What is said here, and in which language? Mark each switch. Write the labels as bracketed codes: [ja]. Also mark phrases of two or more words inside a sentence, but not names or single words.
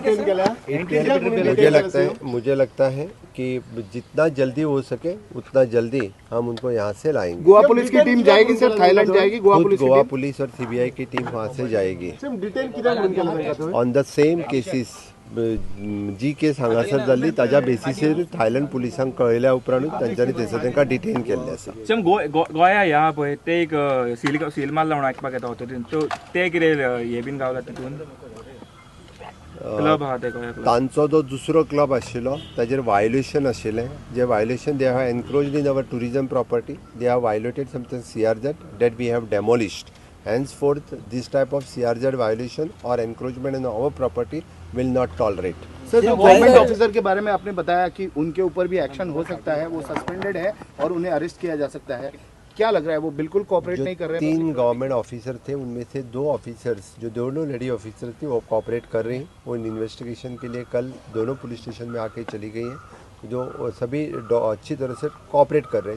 [hi] मुझे लगता है कि जितना जल्दी हो सके उतना जल्दी हम उनको यहाँ से लाएंगे। गोवा पुलिस की टीम जाएगी सर, थाईलैंड जाएगी? गोवा पुलिस और CBI की टीम वहाँ से जाएगी [en] on the same cases. [kok] जी केस हांगासर जाल्ली ताज्या बेसिसीर थायलंड पुलिसांक कळयल्या उपरांतूच तांच्यांनी थंयसर तांकां डिटेन केल्लें आसा. सेम गोंया ह्या पळय ते एक सील मारला म्हणून आयकपाक येता ऑथॉरिटीन ते कितें हे बीन गावला तितून क्लब आहा ते गोंया तांचो जो दुसरो क्लब आशिल्लो ताजेर वायोलेशन आशिल्लें जे वायोलेशन [en] they have encroached in our tourism property they have violated something CRZ that we have demolished. Henceforth, this type of CRZ violation or encroachment in our property will not tolerate. [hi] सर जो [en] government officer [hi] के बारे में आपने बताया कि उनके ऊपर भी एक्शन हो सकता है, वो सस्पेंडेड है और उन्हें अरेस्ट किया जा सकता है, क्या लग रहा है वो बिल्कुल कोऑपरेट नहीं कर रहे हैं? 3 [en] government officer [hi] थे, उनमें से 2 ऑफिसर्स जो दोनों [en] lady officer [hi] थी वो कोऑपरेट कर रही हैं. वो इन्वेस्टिगेशन के लिए कल दोनों पुलिस स्टेशन में आके चली गई हैं जो सभी अच्छी तरह से कोऑपरेट कर रहे हैं.